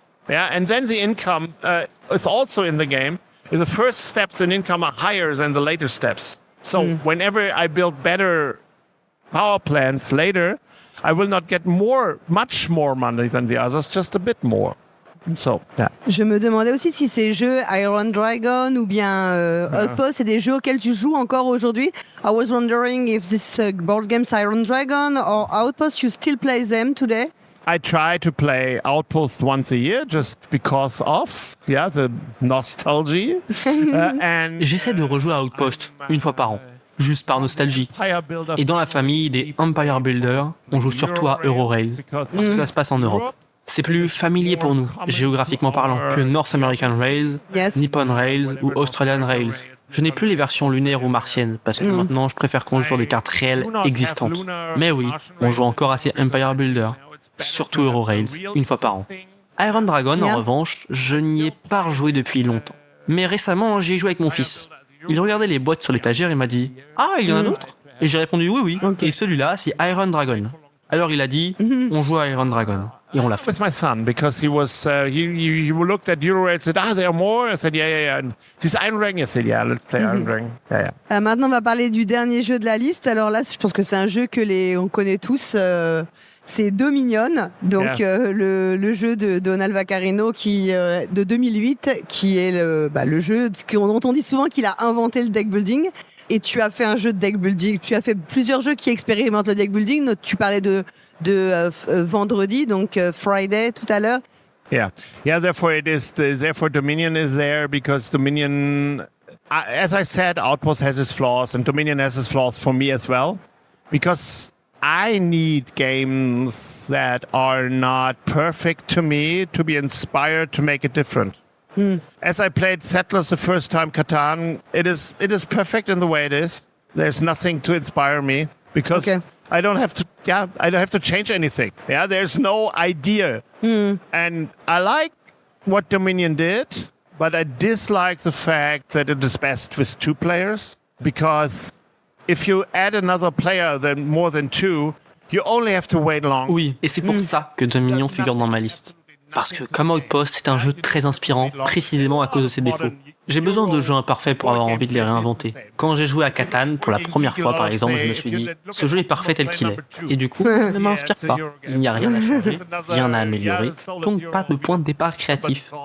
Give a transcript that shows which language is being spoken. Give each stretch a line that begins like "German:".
English: Yeah, and then the income is also in the game. The first steps in income are higher than the later steps. So whenever I build better power plants later, I will not get much more money than the others, just a bit more. So, yeah.
French: Je me demandais aussi si ces jeux Iron Dragon ou bien Outpost, c'est des jeux auxquels tu joues encore aujourd'hui.
English: I was wondering if this board games Iron Dragon or Outpost, you still play them today? I try to play Outpost once a year just because of the nostalgia.
French: J'essaie de rejouer à Outpost une fois par an, juste par nostalgie. Et dans la famille des Empire Builder, on joue surtout à Eurorail, parce que ça se passe en Europe. C'est plus familier pour nous, géographiquement parlant, que North American Rails, Nippon Rails ou Australian Rails. Je n'ai plus les versions lunaires ou martiennes, parce que maintenant je préfère qu'on joue sur des cartes réelles existantes. Mais oui, on joue encore à ces Empire Builder, surtout Eurorails, une fois par an. Iron Dragon, en revanche, je n'y ai pas rejoué depuis longtemps. Mais récemment, j'y ai joué avec mon fils. Il regardait les boîtes sur l'étagère et m'a dit « Ah, il y en a d'autres ?» Et j'ai répondu « Oui. Okay. » Et celui-là, c'est Iron Dragon. Alors il a dit « On joue à Iron Dragon. » Et on l'a fait.
English: With my son, because he was, he looked at Eurorail and said, there are more? I said, yeah. And this Iron Dragon? I said, yeah, let's play Iron Dragon. Yeah.
French: Maintenant, on va parler du dernier jeu de la liste. Alors là, je pense que c'est un jeu que on connaît tous. C'est Dominion, donc le jeu de Donald Vaccarino de 2008, qui est le jeu dont on dit souvent qu'il a inventé le deck building. Et tu as fait un jeu de deck building, tu as fait plusieurs jeux qui expérimentent le deck building. Tu parlais de vendredi, donc Friday tout à l'heure.
English: Yeah. Therefore Dominion is there because Dominion, as I said, Outpost has its flaws and Dominion has its flaws for me as well. Because I need games that are not perfect to me to be inspired to make it different. As I played Settlers the first time, Catan, it is perfect in the way it is. There's nothing to inspire me because I don't have to change anything. Yeah, there's no idea. And I like what Dominion did, but I dislike the fact that it is best with 2 players because if you add another player than more than 2, you only have to wait long.
French: Oui, et c'est pour ça que Dominion figure dans ma liste. Parce que comme Outpost, c'est un jeu très inspirant, précisément à cause de ses défauts. J'ai besoin de jeux imparfaits pour avoir envie de les réinventer. Quand j'ai joué à Catan, pour la première fois par exemple, je me suis dit « Ce jeu est parfait tel qu'il est ». Et du coup, ne m'inspire pas. Il n'y a rien à changer, rien à améliorer, donc pas de point de départ créatif.